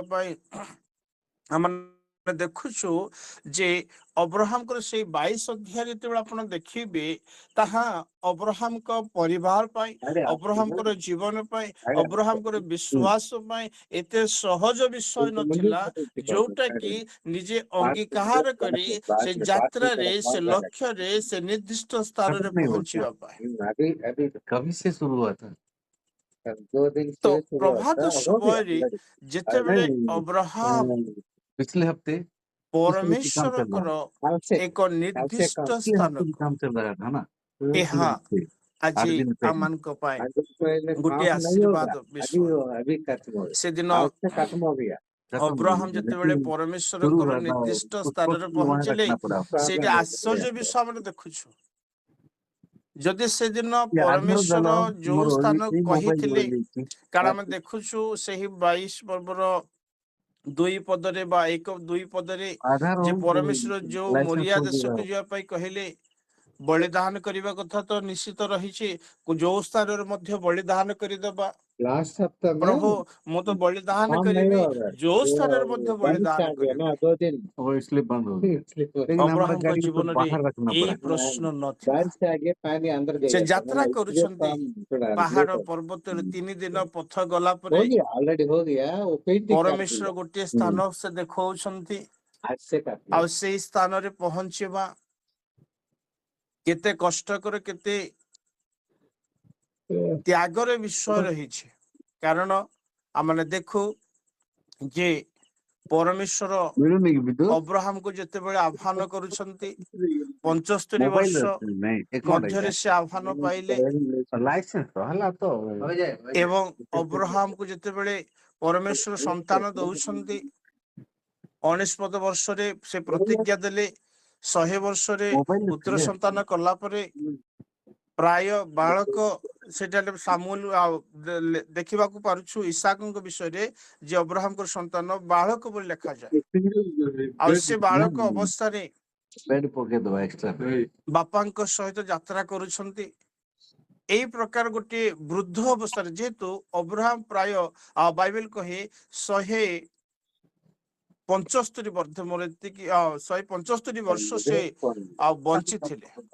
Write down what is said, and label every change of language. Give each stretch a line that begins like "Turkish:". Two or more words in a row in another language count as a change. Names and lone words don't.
Odia: ପାଇଁ ଆମେ ଦେଖୁଛୁ ଯେ ଅବ୍ରାହମଙ୍କର ସେଇ 22 ଅଧ୍ୟାୟ ଯେତେବେଳେ ଆପଣ ଦେଖିବେ, ତାହା ଅବ୍ରାହମଙ୍କ ପରିବାର ପାଇଁ, ଅବ୍ରାହମଙ୍କର ଜୀବନ ପାଇଁ, ଅବ୍ରାହମଙ୍କର ବିଶ୍ୱାସ ପାଇଁ ଏତେ ସହଜ ବିଷୟ ନଥିଲା, ଯୋଉଟା କି ନିଜେ ଅଙ୍ଗୀକାର କରି ସେ ଯାତ୍ରାରେ, ସେ ଲକ୍ଷ୍ୟରେ, ସେ ନିର୍ଦ୍ଦିଷ୍ଟ ସ୍ଥାନରେ ପହଞ୍ଚିବା ପାଇଁ।
Hindi: कभी से शुरू हुआ था?
Odia: ତ ପ୍ରଭାତ ସମୟରେ ଯେତେବେଳେ ଅବ୍ରାହମ
Hindi: पिछले हफ्ते
Odia: ପରମେଶ୍ୱରଙ୍କର ଏକ ନିର୍ଦ୍ଦିଷ୍ଟ ସ୍ଥାନକୁ,
Hindi: काम चल रहा था ना,
Odia: ଏହା ଆଜି ଆମମାନଙ୍କ ପାଇଁ ଗୋଟିଏ ଆଶୀର୍ବାଦ ବିଷୟ। ସେଦିନ ଅବ୍ରାହମ ଯେତେବେଳେ ପରମେଶ୍ୱରଙ୍କର ନିର୍ଦ୍ଦିଷ୍ଟ ସ୍ଥାନରେ ପହଞ୍ଚିଲେ, ସେଇଟା ଆଶ୍ଚର୍ଯ୍ୟ ବିଷୟ ଆମେ ଦେଖୁଛୁ। ଯଦି ସେଦିନ ପରମେଶ୍ୱର ଯୋଉ ସ୍ଥାନ କହିଥିଲେ, କାରଣ ଆମେ ଦେଖୁଛୁ ସେହି 22 ପର୍ବର 2 ପଦରେ ବା 1-2 ପଦରେ ଯେ ପରମେଶ୍ୱର ଯୋଉ ମୋରିଆ ଦେଶକୁ ଯିବା ପାଇଁ କହିଲେ, ବଳିଦାନ କରିବା କଥା ତ ନିଶ୍ଚିତ ରହିଛି, ଯୋଉ ସ୍ଥାନରେ ମଧ୍ୟ ବଳିଦାନ କରିଦେବା।
Hindi: लास्ट सप्ताह में
Odia: प्रभु ମୁଁ ତ ବଳିଦାନ
Hindi: काम नहीं
Odia: କରିବି
Hindi: हो रहा है।
Odia: ଯୋଉ ସ୍ଥାନରେ
Hindi: वो
Odia: ମଧ୍ୟ
Hindi: बारिश
Odia: ବଳିଦାନ
Hindi: आ गया
Odia: କରିବି।
Hindi: ना 2 दिन वो इसलिए बंद हो गया इसलिए लेकिन हमारा
Odia: ଅବ୍ରାହମଙ୍କ
Hindi: गाड़ी को
Odia: ଜୀବନରେ
Hindi: बाहर रखना
Odia: ଏଇ
Hindi: पड़ा
Odia: ପ୍ରଶ୍ନ ନଥିଲା।
Hindi: बारिश आ गया पानी अंदर
Odia: ସେ
Hindi: गया था
Odia: ଯାତ୍ରା
Hindi: ना इसलिए तो
Odia: କରୁଛନ୍ତି
Hindi: हम थोड़ा
Odia: ପାହାଡ
Hindi: लेट हो
Odia: ପର୍ବତରେ 3 ଦିନ ପଥ ଗଲା
Hindi: हो
Odia: ପରେ
Hindi: गया ऑलरेडी हो गया वो पेंटिंग कर
Odia: ପରମେଶ୍ୱର
Hindi: दिया
Odia: ଗୋଟିଏ ସ୍ଥାନ ସେ ଦେଖାଉଛନ୍ତି
Hindi: आज से कर
Odia: ଆଉ
Hindi: लिया
Odia: ସେଇ ସ୍ଥାନରେ ପହଞ୍ଚିବା କେତେ କଷ୍ଟକର କେତେ ତ୍ୟାଗର ବିଷୟ ରହିଛି। କାରଣ ଆମେ ଦେଖୁ ଯେ ପରମେଶ୍ୱର
Hindi: मिलूंगी विद्युत
Odia: ଅବ୍ରାହମକୁ ଯେତେବେଳେ ଆହ୍ୱାନ କରୁଛନ୍ତି 75
Hindi: मोबाइल
Odia: ବର୍ଷ
Hindi: नहीं अकाउंट
Odia: ମଧ୍ୟରେ ସେ ଆହ୍ୱାନ ପାଇଲେ
Hindi: लाइसेंस तो हला तो
Odia: ଏବଂ ଅବ୍ରାହମକୁ ଯେତେବେଳେ ପରମେଶ୍ୱର ସନ୍ତାନ ଦଉଛନ୍ତି 19 ବର୍ଷରେ ସେ ପ୍ରତିଜ୍ଞା ଦେଲେ 100 ବର୍ଷରେ
Hindi: मोबाइल
Odia: ପୁତ୍ର ସନ୍ତାନ କଲା ପରେ ପ୍ରାୟ ବାଳକ ସେଟା ସାମୁଏଲ ଦେଖିବାକୁ ପାରୁଛୁ ଇସାକଙ୍କ ବିଷୟରେ ଯେ ଅବ୍ରାହମଙ୍କର ସନ୍ତାନ ବାଳକ ବୋଲି ଲେଖାଯାଏ। ଆଉ ସେ ବାଳକ ଅବସ୍ଥାରେ
Hindi: बेड पके दो एक्स्ट्रा
Odia: ବାପାଙ୍କ ସହିତ ଯାତ୍ରା କରୁଛନ୍ତି। ଏଇ ପ୍ରକାର ଗୋଟିଏ ବୃଦ୍ଧ ଅବସ୍ଥାରେ ଯେହେତୁ ଅବ୍ରାହମ ପ୍ରାୟ ବାଇବେଲ କହେ 175 ବର୍ଷ ମୋର ଏତିକି 175 ବର୍ଷ ସେ ବଞ୍ଚିଥିଲେ।